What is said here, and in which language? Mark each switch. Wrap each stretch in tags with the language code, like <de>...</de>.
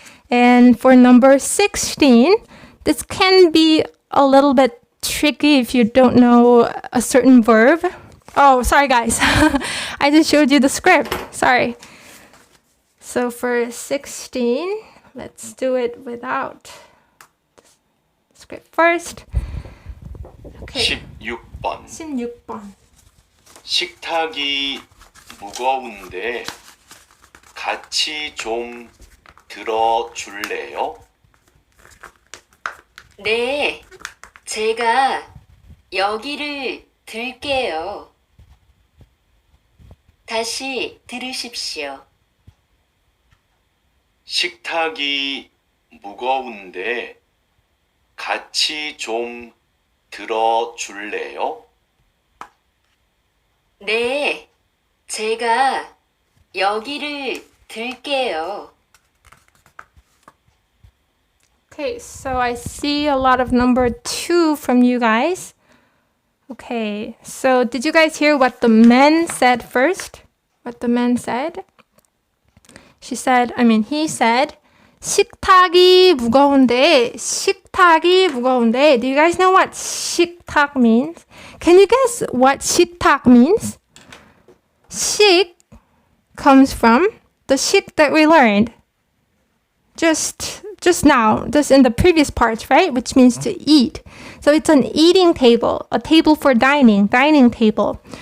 <en>And for number 16, this can be a little bit tricky if you don't know a certain verb. Oh, sorry guys. I just showed you the script. Sorry. So for 16, let's do it without the script first. Okay.</en> <ko>16번. 16번. 식탁이 무거운데 같이 좀 들어줄래요? 네, 제가 여기를 들게요. 다시 들으십시오. 식탁이 무거운데 같이 좀 들어줄래요? 네, 제가 여기를 들게요.</ko> <en>Okay, so I see a lot of number 2 from you guys. Okay, so did you guys hear what the men said first? What the men said? He said,</en> <ko>식탁이 무거운데, 식탁이 무거운데.</ko> <en>Do you guys know what 식탁 means? Can you guess what 식탁 means? 식 comes from the 식 that we learned just now, just in the previous parts, right? Which means to eat. So it's an eating table, a table for dining table.</en>